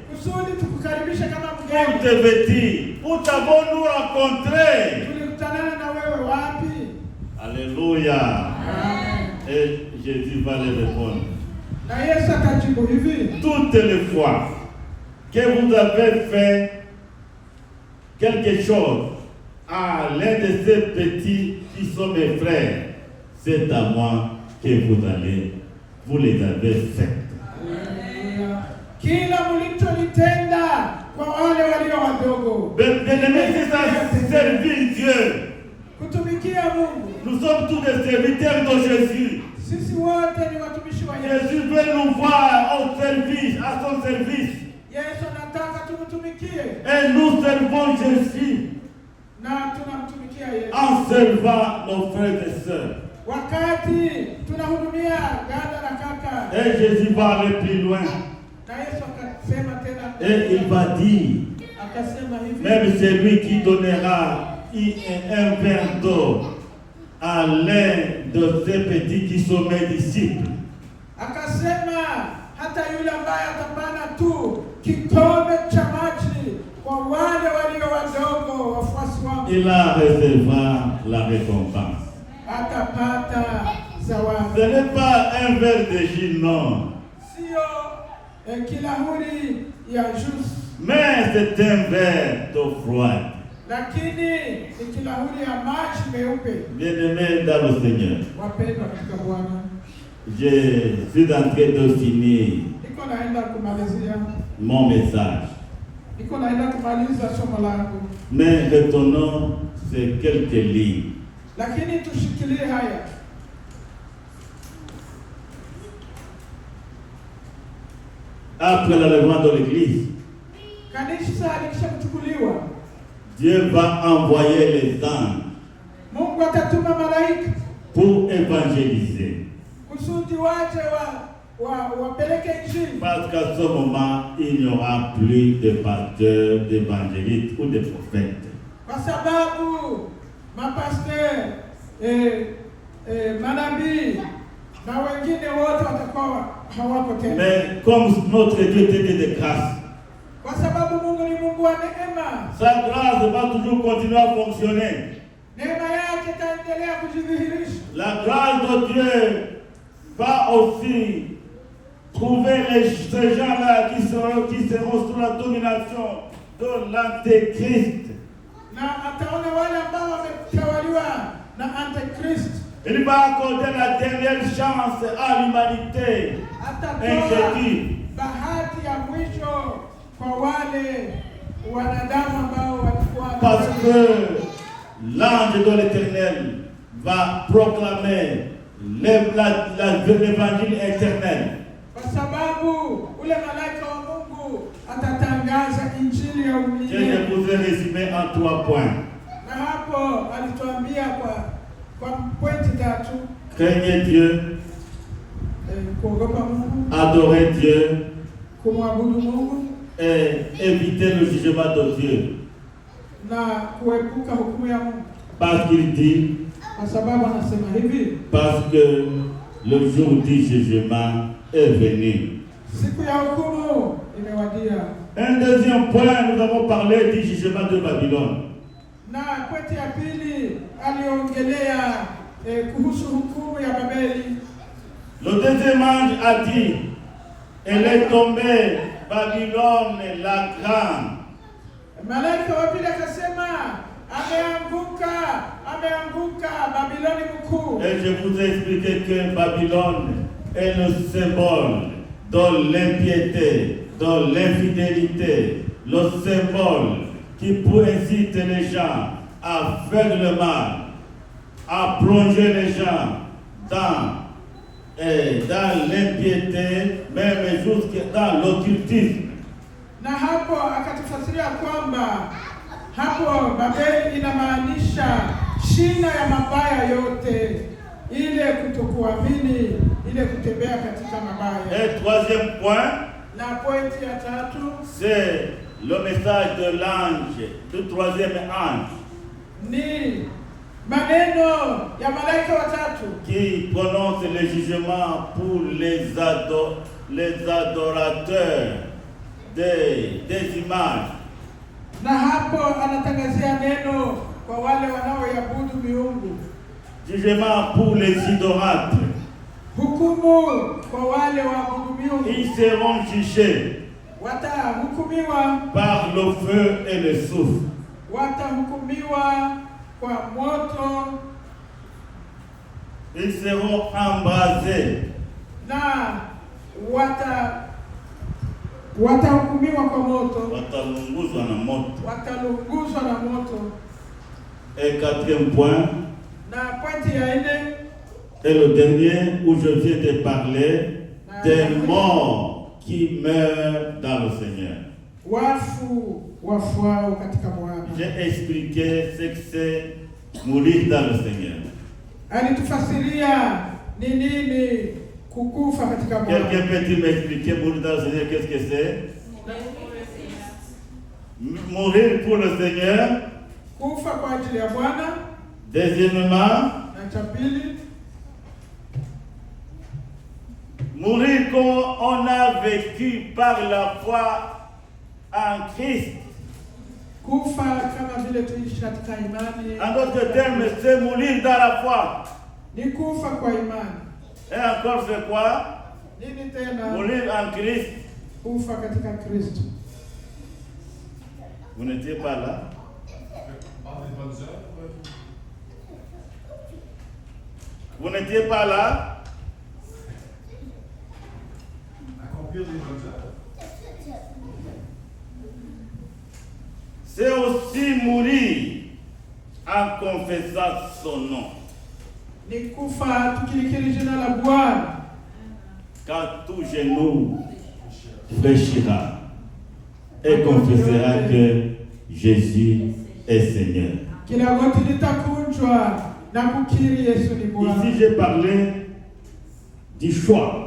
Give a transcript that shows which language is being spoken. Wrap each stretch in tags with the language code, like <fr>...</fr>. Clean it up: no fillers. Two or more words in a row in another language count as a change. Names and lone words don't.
<sw>kusudi tukukaribishe kama</sw> <fr>pour</fr> <sw>mgeni.</sw> <fr>te vêtir. Où t'avons-nous rencontré?</fr> <sw>Tulikutana na wewe wapi?</sw> <fr>Alléluia. Amen. Et Jésus va les répondre.</fr> <sw>Na Yesu akajibu hivi,</sw> <fr>Toutes les fois que vous avez fait quelque chose à l'un de ces petits qui sont mes frères, c'est à moi que vous les avez faites.</fr> <sw>Haleluya. Kila mlichotenda kwa wale walio wadogo,</sw> <fr>Bien-aimés, c'est ça, servir Dieu.</fr> <sw>kutumikia Mungu.</sw> <fr>Nous sommes tous des serviteurs de Jésus.</fr> <sw>Sisi wote ni watumishi wa Yesu.</sw> <fr>Jésus veut nous voir au service, à son service.</fr> <sw>Yesu anataka tumtumikie</sw> <fr>Et nous servons Jésus</fr> <sw>na tunamtumikia Yesu.</sw> <fr>en servant nos frères et sœurs.</fr> <sw>Wakati tunahudumia dada na kaka,</sw> <fr>Et Jésus va aller plus loin.</fr> <sw>na Yesu akasema tena,</sw> <fr>Et il va dire,</fr> <sw>akasema hivi,</sw> <fr>même celui qui donnera un verre d'eau à l'un de ces petits qui sont mes disciples,</fr> <sw>akasema hata yule ambaye atapana tu kikombe cha maji kwa wale walio wadogo wafuasi wangu,</sw> <fr>il en recevra la récompense.</fr> <sw>atapata zawadi.</sw> <fr>Ce n'est pas un verre de jus, non.</fr> <sw>Sio kilahuri ya juice,</sw> <fr>Mais c'est un verre d'eau froide.</fr> <sw>lakini ni kilahuri ya maji meupe.</sw> <fr>Bien-aimés dans le Seigneur,</fr> <sw>Wapendwa katika Bwana,</sw> <fr>je suis en train de finir</fr> <sw>niko naenda kumalizia,</sw> <fr>mon message.</fr> <sw>niko naenda kumaliza somo langu,</sw> <fr>Mais retournons sur quelques lignes.</fr> <sw>lakini tushikilie haya.</sw> <fr>Après l'enlèvement de l'Église,</fr> <sw>Kanisa likishakuchukuliwa,</sw> <fr>Dieu va envoyer les anges</fr> <sw>Mungu atatuma malaika</sw> <fr>pour évangéliser.</fr> <sw>kusudi waje wapeleke injili,</sw> <fr>Parce qu'à ce moment, il n'y aura plus de pasteurs, d'évangélistes ou de prophètes.</fr> <sw>kwa sababu mapasteur, manabii na wengine wote watakuwa hawako tena,</sw> <fr>Mais comme notre Dieu était de grâce,</fr> <sw>kwa sababu Mungu ni Mungu wa neema.</sw> <fr>sa grâce va toujours continuer à fonctionner.</fr> <sw>Neema yake itaendelea kujidhihirisha.</sw> <fr>La grâce de Dieu va aussi trouver ces gens-là qui seront sous la domination de l'Antéchrist.</fr> <sw>Na ataona wale ambao wametawaliwa na Antikristo.</sw> <fr>Il va accorder la dernière chance à l'humanité</fr> <sw>Atatoa</sw> <fr>incrédule.</fr> <sw>bahati ya mwisho kwa wale wanadamu ambao walikuwa,</sw> <fr>Parce que l'ange de l'Éternel va proclamer l'évangile éternel.</fr> <sw>kwa sababu ule malaika wa Mungu atatangaza injili ya</sw> <fr>Je</fr> <sw>umilele.</sw> <fr>vous ai résumé en 3 points.</fr> <sw>hapo alituambia kwa pointi 3.</sw> <fr>Craignez Dieu,</fr> <sw>Kuogopa Mungu,</sw> <fr>adorez Dieu</fr> <sw>kumwabudu Mungu</sw> <fr>et évitez le jugement de Dieu.</fr> <sw>na kuepuka hukumu ya Mungu.</sw> <fr>Parce qu'il dit,</fr> <sw>Kwa sababu anasema hivi,</sw> <fr>parce que le jour du jugement est venu.</fr> <sw>siku ya hukumu imewadia.</sw> <fr>Un deuxième point, nous avons parlé du jugement de Babylone.</fr> <sw>Na pointi ya pili aliongelea kuhusu hukumu ya Babeli.</sw> <fr>Le deuxième ange a dit, elle est tombée, Babylone la grande.</fr> <sw>Malaika wa pili akasema ameanguka Babiloni mkuu.</sw> <fr>Et je vous ai expliqué que Babylone est le symbole de l'impiété, de l'infidélité, le symbole qui pour inciter les gens à faire le mal, à plonger les gens dans l'impiété, même jusqu'à dans l'occultisme.</fr> <sw>Na hapo akatufasiria kwamba hapo Babeli inamaanisha shina ya mabaya yote, ile kutokuamini, ile kutembea katika mabaya.</sw> <fr>Et troisième point,</fr> <sw>Na pointi ya 3</sw> <fr>c'est le message de l'ange, du troisième ange,</fr> <sw>ni maneno ya malaika wa 3</sw> <fr>qui prononce le jugement pour les adorateurs des images.</fr> <sw>na hapo anatangazia neno kwa wale wanaoabudu miungu,</sw> <fr>Jugement pour les idolâtres.</fr> <sw>hukumu kwa wale waabudu miungu.</sw> <fr>Ils seront jugés</fr> <sw>Watahukumiwa</sw> <fr>par le feu et le souffle.</fr> <sw>watahukumiwa kwa moto</sw> <fr>Ils seront embrasés.</fr> <sw>na watahukumiwa kwa moto, Watalunguzwa na moto. watalunguzwa na moto.</sw> <fr>Et quatrième point,</fr> <sw>Na pointi ya 4</sw> <fr>et le dernier où je viens de parler, des morts qui meurent dans le Seigneur.</fr> <sw>wafuao katika Bwana.</sw> <fr>J'ai expliqué ce que c'est mourir dans le Seigneur.</fr> <sw>Alitufasiria ni nini kukufa katika Bwana.</sw> <fr>Quelqu'un peut-il m'expliquer mourir dans le Seigneur, qu'est-ce que c'est? Mourir pour le Seigneur.</fr> <sw>Kufa kwa ajili ya Bwana.</sw> <fr>Deuxièmement,</fr> <sw>Na cha pili,</sw> <fr>mourir comme on a vécu par la foi en Christ.</fr> <sw>kufa kama vile tuishi katika imani.</sw> <fr>En d'autres termes, c'est mourir dans la foi.</fr> <sw>Ni kufa kwa imani.</sw> <fr>Et encore, c'est quoi?</fr> <sw>Nini tena?</sw> <fr>Mourir en Christ.</fr> <sw>Kufa katika Kristo.</sw> <fr>Vous n'étiez pas là? Par des bonnes œuvres, Vous n'étiez pas là? accomplir des bonnes œuvres. C'est aussi mourir en confessant son nom.</fr> <sw>Ni kufa tukilikiri jina la Bwana.</sw> <fr>Quand tout genou fléchira et confessera que Jésus est Seigneur.</fr> <sw>Kila goti litakunjwa na kukiri Yesu ni Bwana.</sw> <fr>Ici, j'ai parlé du choix.</fr>